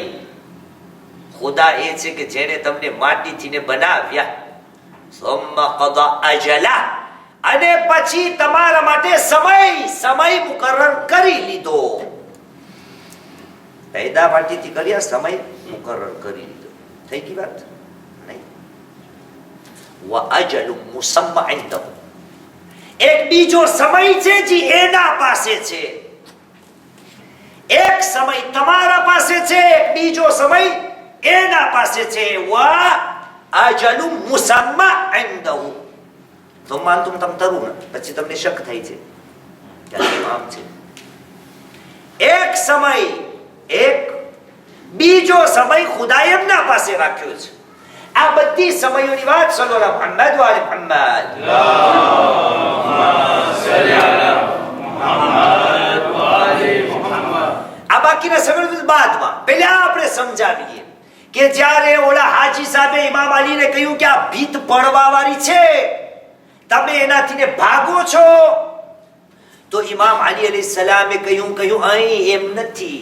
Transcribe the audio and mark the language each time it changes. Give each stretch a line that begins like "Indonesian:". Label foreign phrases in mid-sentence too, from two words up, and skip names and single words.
Gujarati: ખુદા એ છે કે જેણે તમને માટીથી ને બનાવ્યા,
Arabic: ثم قضى أجلا,
Gujarati: અને પછી તમારા માટે સમય મુકર્રર કરી લીધો. પેદા માટીથી કર્યા, સમય મુકર્રર કરી લીધો. થઈ ગઈ વાત નહીં?
Arabic: وأجل مسمى عنده.
Gujarati: એક બીજો સમય છે જે એના પાસે છે. એક સમય તમારા પાસે છે, એક બીજો સમય એના પાસે છે.
Arabic: وأجل مسمى عنده. ثم أنتم تمترون.
Gujarati: પછી તમને શક થાય છે કે આમ છે. એક સમય, એક બીજો સમય ખુદાએ એમના પાસે રાખ્યો છે. આ બધી સમયોની વાત
Arabic: صلى الله محمد و آل محمد.
Gujarati: આ બાકીના સમય બાદમાં પહેલા આપણે સમજાવીએ કે જ્યારે ઓલા હાજી સાહેબે ઇમામ અલીને કહ્યું કે આ ભીત પડવા વાળી છે, તમે એનાથી ને ભાગો છો, તો ઇમામ અલી
Arabic: عليه السلام
Gujarati: કહ્યું અહીં એમ નથી.